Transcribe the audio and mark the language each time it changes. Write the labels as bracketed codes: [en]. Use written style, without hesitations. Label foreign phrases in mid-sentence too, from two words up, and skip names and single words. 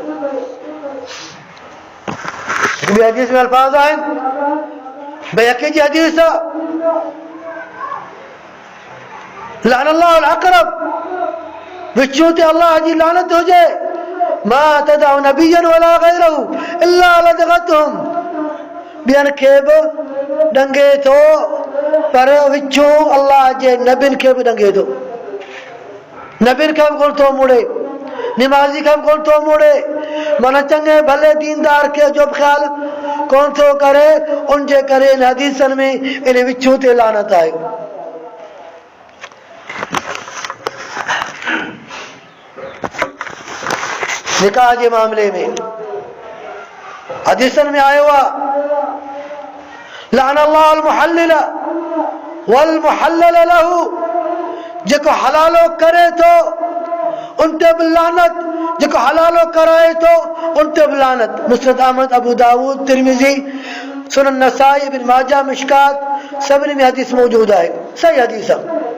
[sd] ॿी हदीस में अल्फाज़ आहिनि, बैहक़ी जी हदीस [ar] لعن الله العقرب, [sd] विछू ते अल्लाह जी लानत हुजे। [ar] ما تدع نبيا ولا غيره إلا لدغتهم, [sd] ॿियनि खे बि ॾंगे थो पर विछू अल्लाह जे नबियुनि खे बि ॾंगे थो, नबियुनि खे बि कोन थो मुड़े, निमाज़ी खे बि कोन थो मुड़े, माना चङे भले दीनदार खे जो बि ख़्याल कोन थो करे। उनजे करे इन हदीसनि में इन विछू ते लानत आहे। निकाह जे मामले में हदीसनि में आयो आहे [ar] لعن الله المحلل والمحلل له, [sd] जेको हलालो करे थो उन ते बि लानत, जेको हलालो कराए थो उन ते बि लानत। मुस्नद अहमद, अबू दाऊद, तिरमिज़ी, सुनन नसाई, इब्न माजा, मिशकात सभिनी में हदीस मौजूद आहे, सही हदीस आहे।